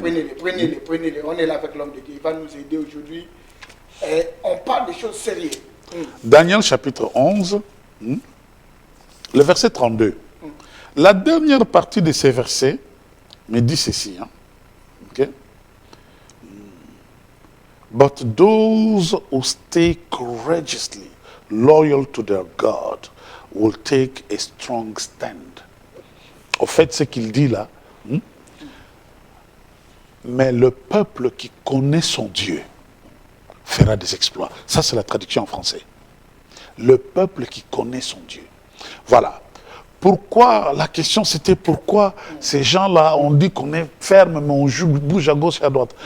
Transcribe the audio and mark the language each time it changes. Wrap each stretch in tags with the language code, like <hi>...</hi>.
<fr>Prenez-les. On est là avec l'homme de Dieu. Il va nous aider aujourd'hui. On parle des choses sérieuses. Daniel chapitre 11... le verset 32. La dernière partie de ces versets me dit ceci. Hein? Okay?</fr> <en>But those who stay courageously loyal to their God will take a strong stand.</en> <fr>Au fait, ce qu'il dit là, mais le peuple qui connaît son Dieu fera des exploits. Ça, c'est la traduction en français. Le peuple qui connaît son Dieu. Voilà. Pourquoi, la question c'était pourquoi ces gens-là, on dit qu'on est ferme, mais on bouge à gauche et à droite.</fr>